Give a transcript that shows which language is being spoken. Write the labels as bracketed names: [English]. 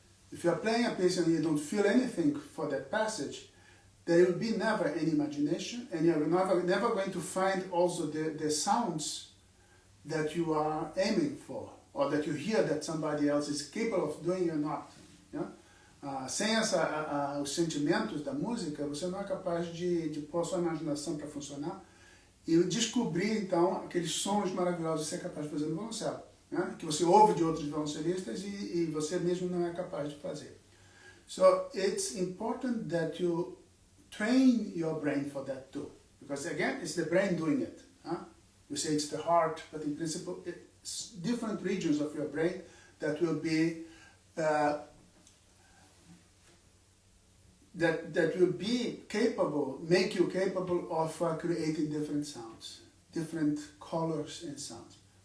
[English] If you're playing a piece and you don't feel anything for that passage, there will be never any imagination, and you're never going to find also the sounds that you are aiming for, or that you hear that somebody else is capable of doing or not. Yeah? [Portuguese] Sem os sentimentos da música, você não é capaz de pôr sua imaginação para funcionar e descobrir, então, aqueles sons maravilhosos que você é capaz de fazer no violoncelo, né? Que você ouve de outros violoncelistas e você mesmo não é capaz de fazer. [English] So it's important that you train your brain for that too, because again, it's the brain doing it. We say it's the heart, but in principle, it's different regions of your brain that will be that will be capable, make you capable of creating different sounds, different colors and sounds.